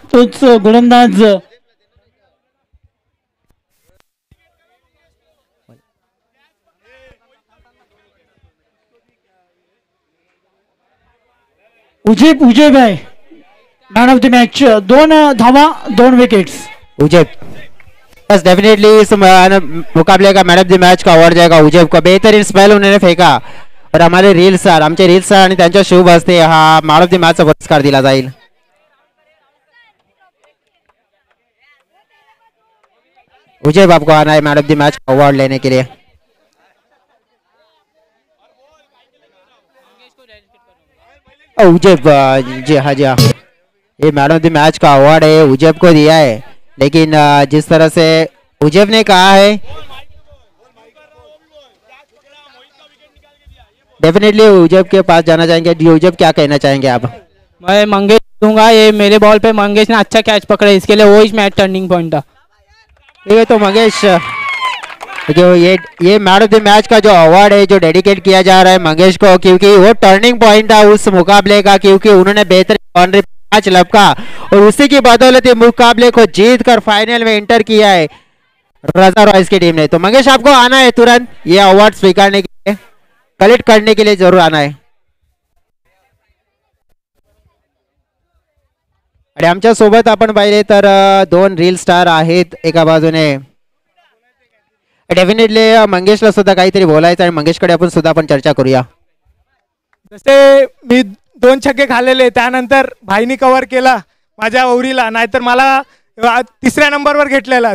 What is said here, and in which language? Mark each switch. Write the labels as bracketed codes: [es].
[mr] तोच गोलंदाज उजेब आहे मॅन ऑफ द मॅच. 2 धावा 2 विकेट्स. [hi] उजेब बस डेफिनेटली इस मुकाबले का मैन ऑफ द मैच का अवार्ड जाएगा उजेब को. बेहतरीन स्पेल उन्होंने फेंका और हमारे रील सर [mr] आमचे रील सर आणि त्यांच्या शुभ हस्ते हा मॅन ऑफ द मॅचचा पुरस्कार दिला जाईल. [hi] उजेब आपको आना है मैन ऑफ द मैच का अवार्ड लेने के लिए. उजेब जी हाँ जी हाँ, ये मैन ऑफ द मैच का अवार्ड है उजेब को दिया है. लेकिन जिस तरह से उजेब ने कहा है डेफिनेटली उजेब के पास जाना चाहेंगे. उजेब क्या कहना चाहेंगे आप? मैं मंगेश दूंगा. ये मेरे बॉल पे मंगेश ने अच्छा कैच पकड़ा, इसके लिए वो इस मैच टर्निंग पॉइंट था. ठीक है, तो मंगेश जो ये मैन ऑफ द मैच का जो अवार्ड है जो डेडिकेट किया जा रहा है मंगेश को, क्योंकि वो टर्निंग पॉइंट था उस मुकाबले का, क्योंकि उन्होंने बेहतर बाउंड्री मैच लपका और उसी की बदौलत मुकाबले को जीत कर फाइनल में एंटर किया है रजा रॉयल्स की टीम ने. तो मंगेश आपको आना है तुरंत ये अवार्ड स्वीकारने के लिए, कलेक्ट करने के लिए जरूर आना है. [mr] आणि आमच्या सोबत आपण पाहिले तर दोन रील स्टार आहेत एका बाजूने. डेफिनेटली मंगेशला सुद्धा काहीतरी बोलायचं आणि मंगेशकडे आपण सुद्धा आपण चर्चा करूया. जसे मी 2 छक्के खाल्लेले त्यानंतर भाईनी कव्हर केला माझ्या ओव्हरीला, नाहीतर मला 3ऱ्या नंबरवर घेतलेला.